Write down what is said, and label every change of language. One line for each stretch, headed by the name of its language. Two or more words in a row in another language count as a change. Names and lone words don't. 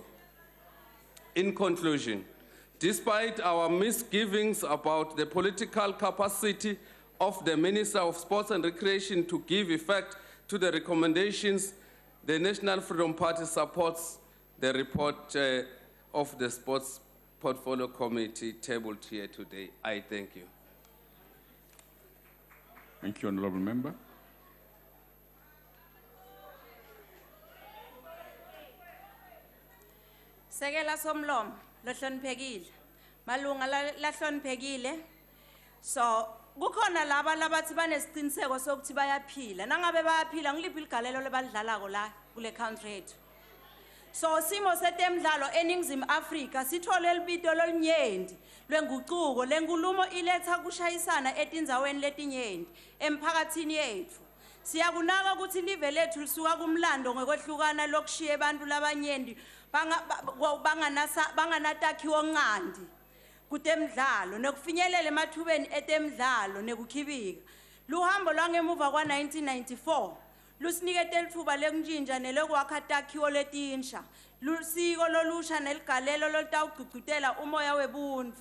English: In conclusion, despite our misgivings about the political capacity of the Minister of Sports and Recreation to give effect to the recommendations, the National Freedom Party supports the report of the Sports Portfolio Committee tabled here today. I thank you. Thank you, Honourable Member.
Swati: Sekela somlomo lo hloniphekile malunga la hloniphekile so kukhona laba labathi banesiqiniseko sokuthi bayaphila nangabe bayaphila ngiliphi igalelo lebadlalako la kule country yethu so simo setemidlalo eningizimu Afrika sithole libito lolinyenti lwenguquko lenkulumo iletha kushayisana etindzaweni letinyenti emphakathini yethu siyakunaka ukuthi live lethu lisuka kumlando ngokwehlukana lokushiya abantu labanyenti banganatakhiwo ngqandi kutemidlalo nekufinyelela emathubeni etemidlalo nekukhibika luhambo lwangemuva kwa 1994 lusinikete lithuba lekuntshintsha nelokwakha takhiwo letinsha lusiko lolusha neligalelo lolutawugcugcutela umoya webuntfu